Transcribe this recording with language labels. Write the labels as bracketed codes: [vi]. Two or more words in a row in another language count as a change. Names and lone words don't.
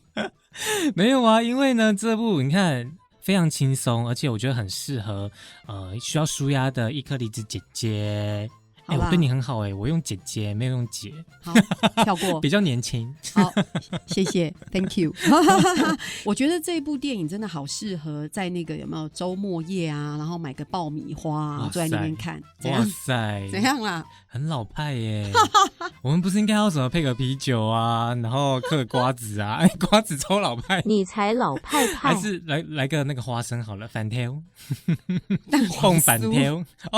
[zh] 沒有啊，因為呢這部你看非常輕鬆，而且我覺得很適合需要紓壓的一顆梨子姐姐。我對你很好我用姐姐沒有用姐。好，跳過。比較年輕。好，謝謝 ， [en] Thank you 。 [zh] 我覺得這一部電影真的好適合在那個有沒有週末夜啊，然後買個爆米花啊，坐在那邊看。哇塞，怎樣啦？很老派耶。我們不是應該要什麼配個啤酒啊，然後嗑瓜子啊？瓜子超老派。你才老派。還是來個那個花生好了，番條。蛋黃酥。